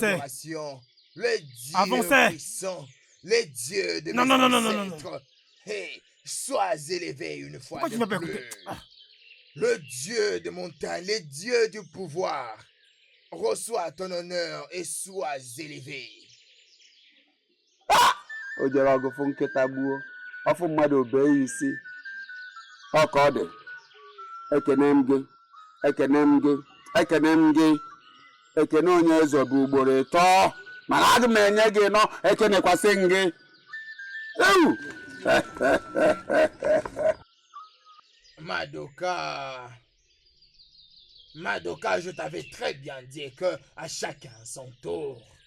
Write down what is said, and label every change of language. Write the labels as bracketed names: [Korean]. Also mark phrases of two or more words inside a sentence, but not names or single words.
[French] adoration. Le Dieu Avancez. puissant, le Dieu de Non, mes non, non, non, non, non, ancêtres. Hey, sois élevé une fois Pourquoi de tu m'as pas plus. écouté? Ah. Le Dieu de montagne, le Dieu du pouvoir. Reçois ton honneur et sois élevé. [Igbo] O jere ọgụfụ nkịta gbuo ọfụ mmadụ obee ya isi. Ọ ka ọ dị. Ekene m gị, ekene m gị, ekene m gị. Ekene onye eze bụ ugboro 3 mana aga m enye gị nọ ekenekwasị m gị. Ewu! [French] Madoka, je t'avais très bien dit que à chacun son tour.